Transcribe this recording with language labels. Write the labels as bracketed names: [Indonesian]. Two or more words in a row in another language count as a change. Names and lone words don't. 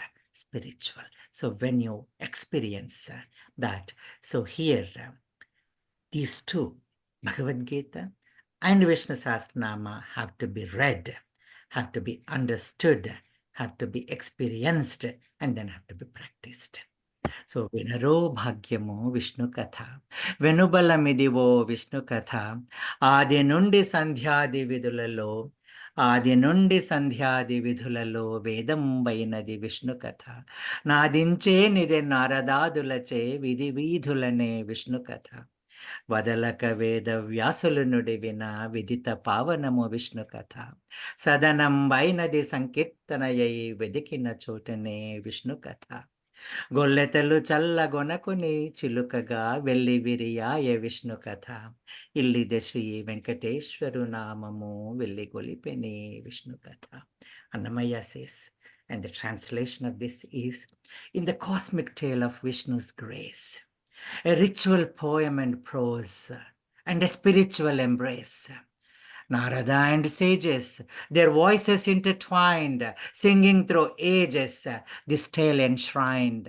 [English] So when you experience that, so here, these two, Bhagavad Gita and Vishnu Sahasranama, have to be read, have to be understood, have to be experienced, and then have to be practiced. So, [Telugu] వినరో భాగ్యమో విష్ణు కథ, వెనుబలమిదివో విష్ణు కథ, ఆది నుండి సంధ్యాది విదులలో, ఆది నుండి సంధ్యాది విదులలో, వేదం బైనది విష్ణు కథ, నదించే నిదే నారదాదులచే, విది విదులనే విష్ణు కథ. వదలక వేద వ్యాసులు నుడివిన విదిత పావనము విష్ణు కథ సదనం వైనది సంకీర్తనయై వెదికిన చోటనే విష్ణు కథ గొల్లెతలు చల్లగొనకుని చిలుకగా వెళ్ళి విరియాయ విష్ణు కథ ఇల్లిద శ్రీ వెంకటేశ్వరు నామము వెళ్ళి గొలిపెని విష్ణు కథ. [English] Annamaya says, and the translation of this is, in the cosmic tale of Vishnu's grace, a ritual poem and prose, and a spiritual embrace. Narada and sages, their voices intertwined, singing through ages, this tale enshrined.